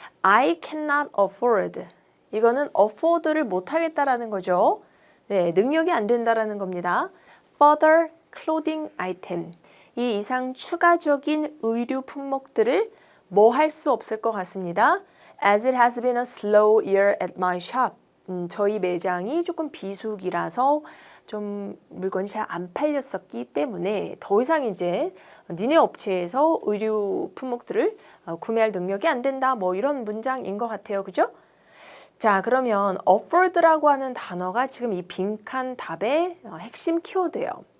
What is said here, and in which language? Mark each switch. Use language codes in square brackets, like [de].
[en] I cannot afford. [ko] 이거는 afford를 못하겠다라는 거죠. 네, 능력이 안 된다라는 겁니다. [en] Further clothing item. [ko] 이 이상 추가적인 의류 품목들을 뭐 할 수 없을 것 같습니다. [en] As it has been a slow year at my shop. [ko] 저희 매장이 조금 비수기라서 좀 물건이 잘 안 팔렸었기 때문에 더 이상 이제 니네 업체에서 의류 품목들을 구매할 능력이 안 된다. 뭐 이런 문장인 것 같아요. 그죠? 자, 그러면 afford라고 하는 단어가 지금 이 빈칸 답의 핵심 키워드예요.